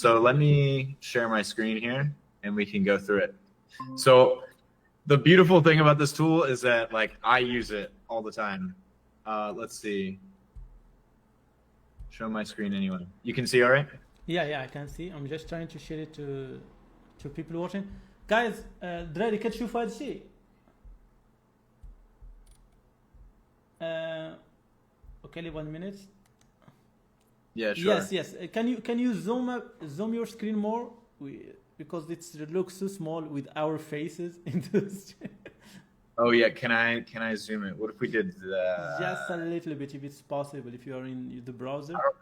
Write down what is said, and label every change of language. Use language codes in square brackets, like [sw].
[en] So let me share my screen here and we can go through it. So the beautiful thing about this tool is that I use it all the time. Let's see. Show my screen anyway. You can see all right? Yeah, I can see. I'm just trying to share it to people watching. Guys, [ar] دراري كتشوفوا هذا الشيء؟ [en] Okay, 1 minute. Yeah, sure. Yes. Can you zoom your screen more? Because it looks so small with our faces into the Oh yeah, can I zoom it? What if we did that? Just a little bit, if it's possible, if you are in the browser.